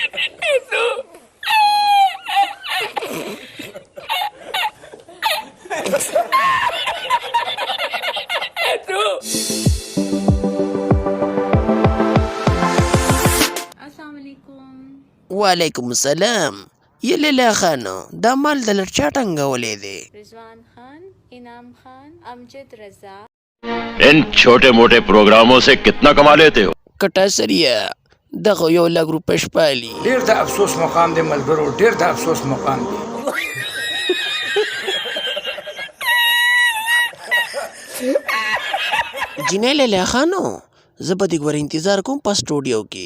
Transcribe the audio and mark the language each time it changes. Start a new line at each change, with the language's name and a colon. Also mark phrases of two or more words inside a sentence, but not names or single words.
Arabic: السلام علیکم. وعلیکم السلام.
Pashto: یا لیلا خانو دا مال د لر چا ټنګولی دی؟ رضوان خان، انعام خان، امجد رضا.
Urdu: ان چھوٹے موٹے پروگراموں سے کتنا کما لیتے ہو?
Pashto: کټه سریه دغه 1 لک روپۍ شپالي. ډیر د افسوس مقام دی ملګرو، ډیر د افسوس مقام دی. جینۍ لیلا خانو زه به دې ګوره انتظار کوم په سټوډیو کې.